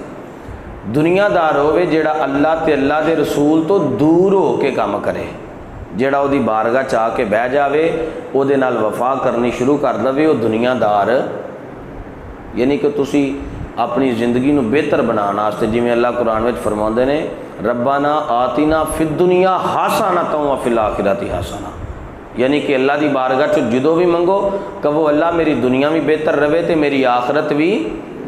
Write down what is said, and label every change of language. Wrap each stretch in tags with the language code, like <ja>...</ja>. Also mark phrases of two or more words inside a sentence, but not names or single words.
<pa>دنیادار ہووے جیہڑا اللہ تے اللہ کے رسول تو دور ہو کے کام کرے، جیہڑا اوہدی بارگاہ چ آکے بہہ جاوے، اوہدے نال وفا کرنی شروع کر دوے، وہ دنیادار. یعنی کہ تسی اپنی زندگی نوں بہتر بنانے واسطے، جویں اللہ قرآن میں فرماؤندے نے</pa> <ar>ربنا آتنا في الدنيا حسنة وفي الآخرة حسنة,</ar> <pa>یعنی کہ اللہ کی بارگاہ چ جو بھی منگو کہو اللہ میری دنیا بھی بہتر رہے تو میری آخرت بھی</pa>